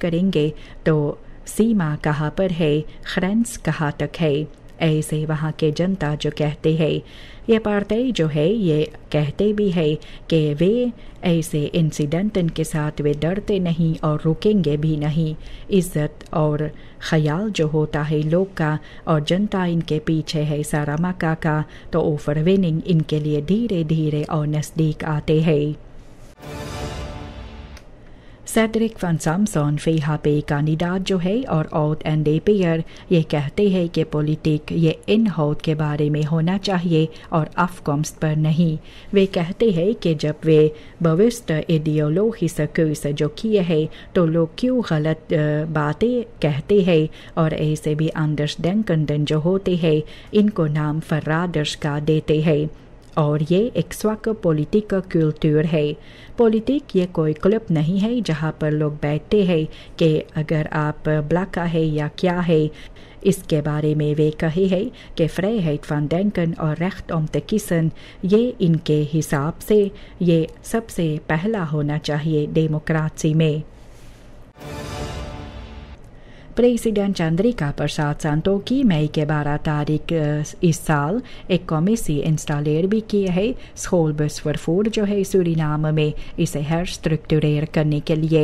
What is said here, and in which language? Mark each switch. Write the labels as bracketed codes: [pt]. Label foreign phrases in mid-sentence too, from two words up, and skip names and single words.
[hns] करेंगे तो सीमा कहाँ पर है ग्रेंस कहाँ तक है ऐसे वहाँ के जनता जो कहते हैं ये पार्टी जो है ये कहते भी है कि वे ऐसे इंसिडेंटन के साथ वे डरते नहीं और रुकेंगे भी नहीं इज्जत और ख्याल जो होता है लोग का और जनता इनके पीछे है सारामाका का तो ओवरविनिंग इनके लिए धीरे धीरे और नज़दीक आते हैं सेड्रिक van Samson [nl] VHP kandidaat [hns] जो है और [nl] oud NDP'er [hns] ये कहते हैं कि पॉलिटिक ये इनहोud के बारे में होना चाहिए और afkomst पर नहीं वे कहते हैं कि जब वे [nl] bewust ideologische keuze [hns] जो किए हैं तो लोग क्यों गलत बातें कहते हैं और ऐसे भी andersdenkenden जो होते हैं इनको नाम verraders का देते हैं और ये एक स्वक पॉलिटिक का कल्चर है पॉलिटिक ये कोई क्लब नहीं है जहाँ पर लोग बैठते हैं कि अगर आप ब्लैक है या क्या है इसके बारे में वे कहे है कि [nl] vrijheid van denken [hns] और [nl] recht om te kiezen [hns] ये इनके हिसाब से ये सबसे पहला होना चाहिए डेमोक्रेसी में प्रेसिडेंट चंद्रिका प्रसाद संतोखी मई के 12 तारीख इस साल एक कमेटी इंस्टॉलेर भी की है स्कूलबस फॉर फूड जो है सूरीनाम में इसे हर स्ट्रक्चरेर करने के लिए।